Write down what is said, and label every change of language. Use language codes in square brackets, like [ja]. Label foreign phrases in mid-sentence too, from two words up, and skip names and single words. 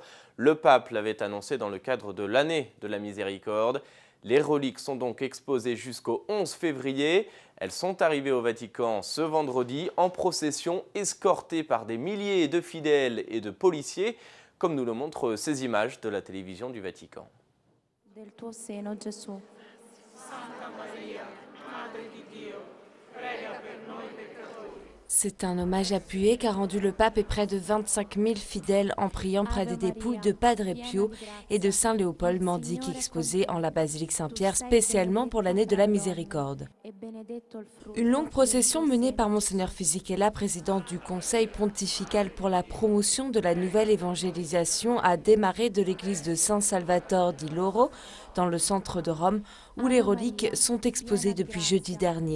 [fr] Le pape l'avait annoncé dans le cadre de l'année de la miséricorde. Les reliques sont donc exposées jusqu'au 11 février. Elles sont arrivées au Vatican ce vendredi en procession, escortées par des milliers de fidèles et de policiers, comme nous le montrent ces images de la télévision du Vatican. [it] Del tuo seno, Gesù. Santa Maria, Madre di Dio, prega per noi peccatori. [fr] C'est un hommage appuyé qu'a rendu le pape et près de 25 000 fidèles en priant près des dépouilles de Padre Pio et de Saint Léopold Mandic exposés en la basilique Saint-Pierre spécialement pour l'année de la miséricorde. Une longue procession menée par Monseigneur Fisichella, président du Conseil pontifical pour la promotion de la nouvelle évangélisation, a démarré de l'église de San Salvatore di Loro, dans le centre de Rome, où les reliques sont exposées depuis jeudi dernier.